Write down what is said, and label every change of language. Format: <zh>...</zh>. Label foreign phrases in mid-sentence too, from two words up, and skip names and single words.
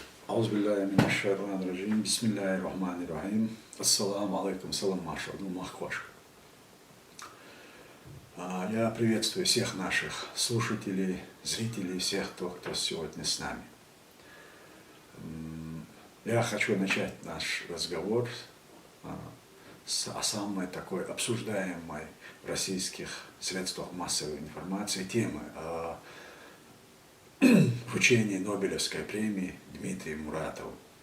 <ar>أعوذ بالله من الشيطان الرجيم بسم الله الرحمن الرحيم. السلام عليكم, салам машаду махваш.</ar> <ru>Я приветствую всех наших слушателей, зрителей, всех, кто сегодня с нами. Я хочу начать наш разговор о самой такой обсуждаемой в российских средствах массовой информации темы о вручении Нобелевской премии Дмитрию Муратову.</ru>